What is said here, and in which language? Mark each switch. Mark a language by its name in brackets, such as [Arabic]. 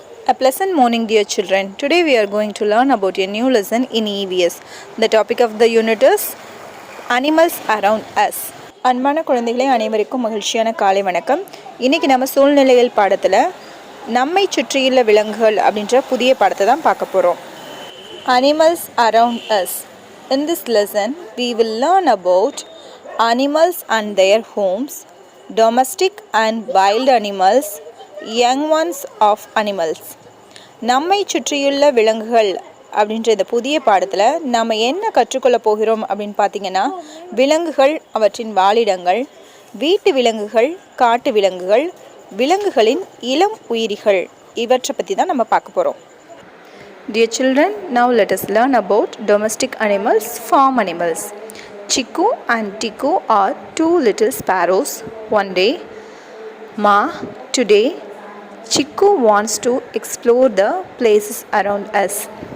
[English] A pleasant morning, dear children. Today we are going to learn about a new lesson in EVS. The topic of the unit is Animals Around Us. [Tamil] அன்பான குழந்தைகளே, அனைவருக்கும் மகிழ்ச்சியான காலை வணக்கம். இன்றைக்கி நம்ம சூழ்நிலைகள் பாடத்தில் நம்மை சுற்றியுள்ள விலங்குகள் அப்படின்ற புதிய பாடத்தை தான் பார்க்க போகிறோம். [English] Animals Around Us. In this lesson, we will learn about animals and their homes, domestic and wild animals, young ones of animals. [Tamil] நம்மை சுற்றியுள்ள விலங்குகள் அப்படின்ற இந்த புதிய பாடத்தில் நம்ம என்ன கற்றுக்கொள்ள போகிறோம் அப்படின்னு பார்த்தீங்கன்னா, விலங்குகள், அவற்றின் வாழிடங்கள், வீட்டு விலங்குகள், காட்டு விலங்குகள், விலங்குகளின் இளம் உயிரிகள், இவற்றை பற்றி தான் நம்ம பார்க்க போகிறோம். [English] Dear children, now let us learn about domestic animals, farm animals. Chiku and Tiku are two little sparrows. One day, Ma, today Chiku wants to explore the places around us.